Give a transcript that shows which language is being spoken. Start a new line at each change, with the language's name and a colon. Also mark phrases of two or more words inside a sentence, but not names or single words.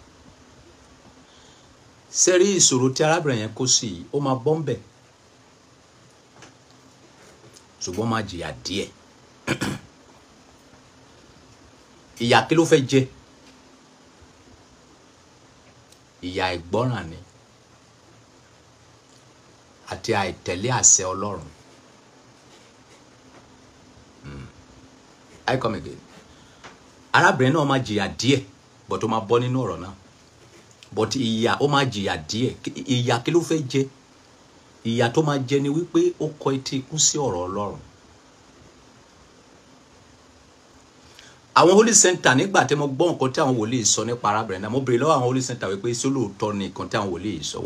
Yoruba: Ṣé rí ìṣòro tí arábìnrin yẹn kó sí ó máa bọ́ ń bẹ̀, ṣùgbọ́n máa jìyà díẹ̀. Ìyà kí ló fẹ́ jẹ? Ìyà ìgbọ́ràn ni àti àìtẹ̀lé àṣẹ Ọlọ́run.
English: I come again.
Yoruba: Arábìnrin náà máa jìyà díẹ̀, but ó máa bọ́ nínú ọ̀rọ̀ náà. But ìyà ó máa jìyà díẹ̀. Ìyà kí ló fẹ́ jẹ? Ìyà tó máa jẹ ni wípé ó kọ etí ikún sí ọ̀rọ̀ Ọlọ́run. Àwọn Holy Center nígbà tí mo gbọ́ nǹkan tí àwọn wòlíì sọ nípa arábìnrin náà, mo béèrè lọ́wọ́ àwọn Holy Center wípé ṣé lóòótọ́ ni nǹkan tí àwọn wòlíì sọ.